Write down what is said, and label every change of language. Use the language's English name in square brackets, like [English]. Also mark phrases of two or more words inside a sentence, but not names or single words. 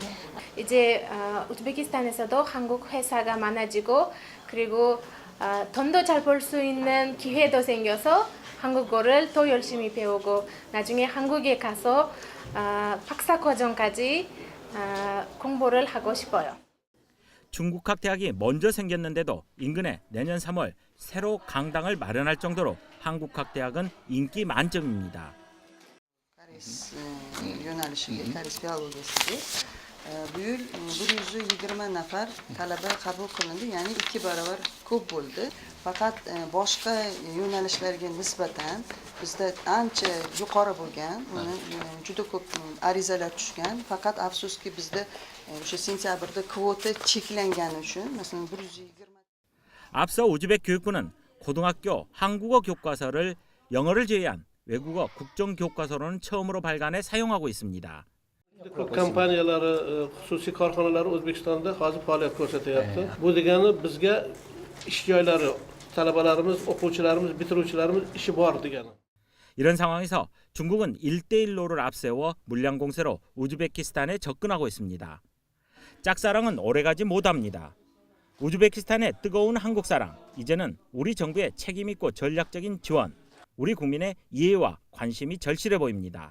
[Korean] 이제 우즈베키스탄에서도 한국 회사가 많아지고 그리고 돈도 잘 벌 수 있는 기회도 생겨서 한국어를 더 열심히 배우고 나중에 한국에 가서 박사과정까지 공부를 하고 싶어요. 중국학대학이 먼저 생겼는데도 인근에 내년 3월 새로 강당을 마련할 정도로 한국학대학은 인기 만점입니다. [Uzbek] Bu yıl 120 nafar talaba qabul qilindi, ya'ni 2 barobar ko'p bo'ldi. Faqat boshqa yo'nalishlarga nisbatan bizda ancha yuqori bo'lgan, juda ko'p arizalar tushgan. Faqat afsuski bizda o'sha sentyabrda kvota cheklangani uchun, masalan 120. [Korean] 앞서 우즈벡 교육부는 고등학교 한국어 교과서를 영어를 제외한 외국어 국정 교과서로는 처음으로 발간해 사용하고 있습니다. [Uzbek] Ko'p kompaniyalari, xususiy korxonalari O'zbekistonda hozir faoliyat ko'rsatyapti. Bu degani bizga ish joylari, talabalarimiz, o'quvchilarimiz, bitiruvchilarimiz ishi bor degani. [Korean] 이런 상황에서 중국은 1대1로를 앞세워 물량 공세로 우즈베키스탄에 접근하고 있습니다. 짝사랑은 오래가지 못합니다. 우즈베키스탄의 뜨거운 한국 사랑, 이제는 우리 정부의 책임 있고 전략적인 지원, 우리 국민의 이해와 관심이 절실해 보입니다.